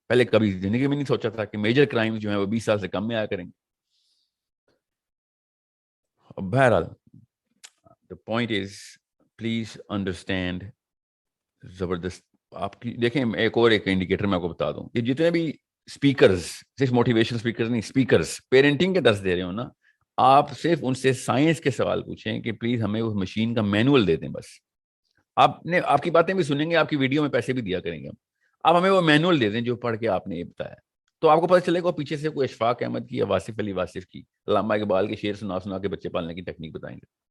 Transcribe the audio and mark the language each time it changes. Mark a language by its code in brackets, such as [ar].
[ur] پہلے کبھی زندگی میں نہیں سوچا تھا کہ میجر کرائمس جو ہیں وہ 20 سال سے کم میں آیا کریں گے. بہرحال [en] the point is, please understand. [ur] زبردست آپ کی دیکھیں, ایک انڈیکیٹر میں آپ کو بتا دوں, یہ جتنے بھی اسپیکرز, صرف موٹیویشنل اسپیکرز نہیں, اسپیکرز پیرنٹنگ کے درس دے رہے ہو نا, آپ صرف ان سے سائنس کے سوال پوچھیں کہ پلیز ہمیں اس مشین کا مینول دے دیں. بس آپ کی باتیں بھی سنیں گے, آپ کی ویڈیو میں پیسے بھی دیا کریں گے ہم, آپ ہمیں وہ مینول دے دیں جو پڑھ کے آپ نے یہ بتایا, تو آپ کو پتہ چلے گا پیچھے سے کوئی اشفاق احمد کی یا واصف علی واصف کی, علامہ اقبال کے شعر سنا کے بچے پالنے کی ٹیکنیک بتائیں گے.